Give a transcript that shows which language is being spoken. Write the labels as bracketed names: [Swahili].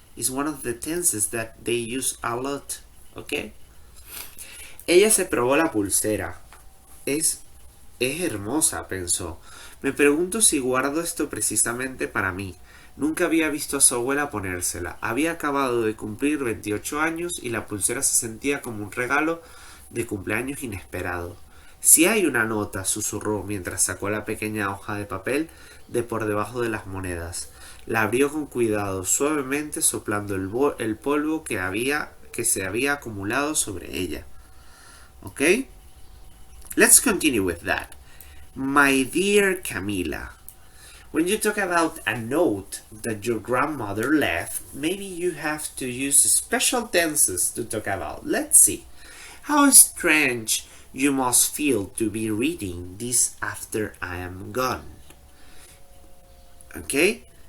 [English] Is one of the tenses that they use a lot. Okay. [Spanish] Ella se probó la pulsera. Es hermosa, pensó. Me pregunto si guardo esto precisamente para mí. Nunca había visto a su abuela ponérsela. Había acabado de cumplir 28 años y la pulsera se sentía como un regalo de cumpleaños inesperado. Si hay una nota, susurró mientras sacó la pequeña hoja de papel de por debajo de las monedas. La abrió con cuidado, suavemente soplando el polvo que se había acumulado sobre ella. [English] Okay? Let's continue with that. My dear Camila. When you talk about a note that your grandmother left, maybe you have to use special tenses to talk about. Let's see. How strange you must feel to be reading this after I am gone. Okay?